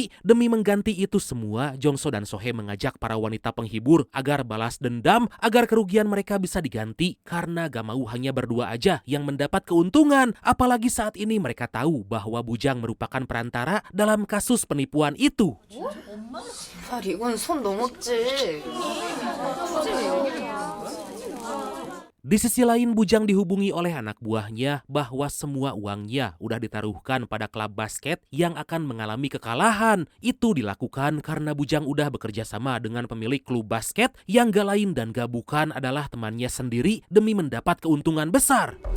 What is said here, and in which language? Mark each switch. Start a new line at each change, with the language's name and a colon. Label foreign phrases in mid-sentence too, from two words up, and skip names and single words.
Indonesian: Demi mengganti itu semua, Jongso dan Sohee mengajak para wanita penghibur agar balas dendam agar kerugian mereka bisa diganti karena gak mau hanya berdua aja yang mendapat keuntungan. Apalagi saat ini mereka tahu bahwa Bujang merupakan perantara dalam kasus penipuan itu.
Korean: 이건 선 넘었지.
Indonesian: Di sisi lain, Bujang dihubungi oleh anak buahnya bahwa semua uangnya udah ditaruhkan pada klub basket yang akan mengalami kekalahan. Itu dilakukan karena Bujang udah bekerja sama dengan pemilik klub basket yang gak lain dan gak bukan adalah temannya sendiri demi mendapat keuntungan besar.